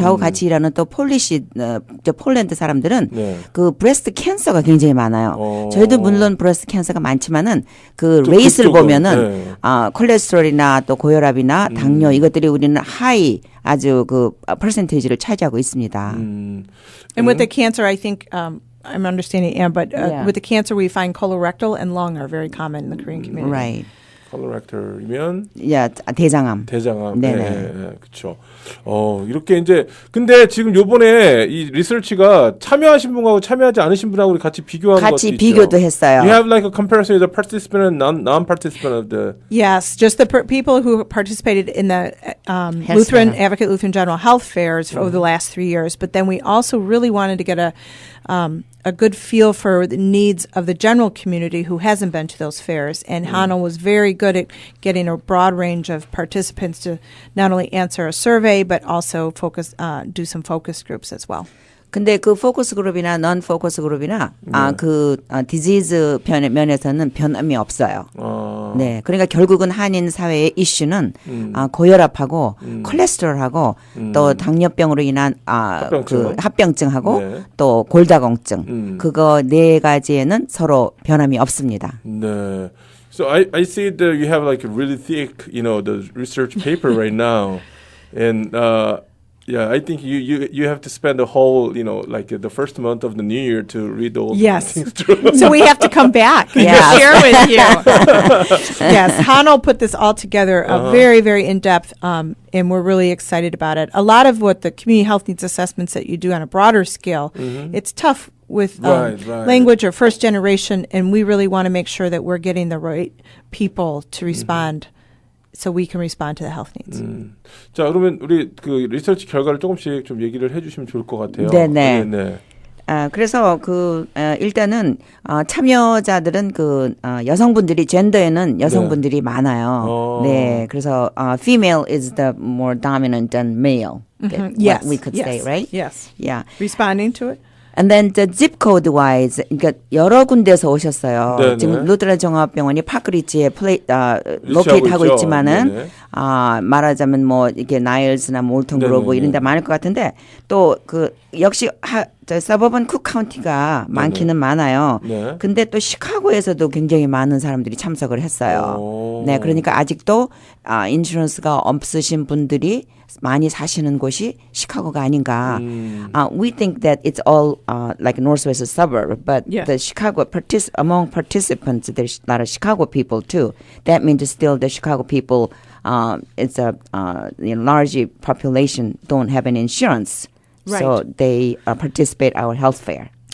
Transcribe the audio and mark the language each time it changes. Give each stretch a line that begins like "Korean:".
Korean: 저하고 같이 일하는 또 폴란드 사람들은 그 브레스트 캔서가 굉장히 많아요. 저희도 물론 브레스트 캔서가 많지만은 그 레이스를 보면은 콜레스테롤이나 또 고혈압이나 당뇨 이것들이 우리는 하이 아주 그 퍼센테이지를 차지하고 있습니다.
English: And with the cancer, I think I'm understanding Anne, but with the cancer, we find colorectal and lung are very common in the Korean community. Right.
Korean: 콜로렉터이면 대장암. 네, 그렇죠. 이렇게 이제 근데 지금 요번에 이 리서치가 참여하신 분하고 참여하지 않으신 분하고 같이 비교하는 것도 있죠. 같이 비교도 했어요.
English: You have like a comparison of the participant and non-participant of the. Yes, just the people who participated in the Advocate Lutheran General Health Fairs over the last 3 years, but then we also really wanted to get a good feel for the needs of the general community who hasn't been to those fairs. And Hanel was very good at getting a broad range of participants to not only answer a survey, but also do some focus groups as well.
Korean: 근데 그 포커스 그룹이나 넌 포커스 그룹이나 그 디지즈 면에서는 변함이 없어요. 네, 그러니까 결국은 한인 사회의 이슈는 고혈압하고 콜레스테롤하고 또 당뇨병으로 인한 그 합병증하고 또 골다공증 그거 네 가지에는 서로 변함이 없습니다. 네.
English: So I see that you have like a really thick, the research paper right now, and Yeah, I think you have to spend the whole, like the first month of the new year to read all Yes. things through. So we have to come back and Yeah. share with you. Yes, Hanno put this all together, very, very in-depth, and we're really excited about it. A lot of what the community health needs assessments that you do on a broader scale, it's tough with Right. language or first generation, and we really want to make sure that we're getting the right people to respond so we can respond to the health needs.
Korean: 자, 그러면 우리 그 리서치 결과를 조금씩 좀 얘기를 해주시면 좋을 것 같아요. 네네. 네네. 그래서 일단은 참여자들은 여성분들이 젠더에는 여성분들이 많아요. 네, 그래서
English: female is the more dominant than male. Yes, what we could say, right? Yes. Yeah. Responding to it. And then the zip code wise,
Korean: 그러니까 여러 군데서 오셨어요. 네네. 지금 루트란 종합병원이 파크리지에 로케이트 하고 있죠. 있지만은 네네. 말하자면 뭐 이게 나일스나 몰턴 그로브 이런 데 많을 것 같은데 또 역시 서버번 쿡 카운티가 많기는 많아요. 네. 근데 또 시카고에서도 굉장히 많은 사람들이 참석을 했어요. 네, 그러니까 아직도 인슈런스가 없으신 분들이 많이 사시는 곳이 시카고가 아닌가.
English: We think that it's all like northwest suburb, but the Chicago among participants, there's a lot of Chicago people too. That means still the Chicago people, it's a large population don't have an insurance, so they participate our health fair.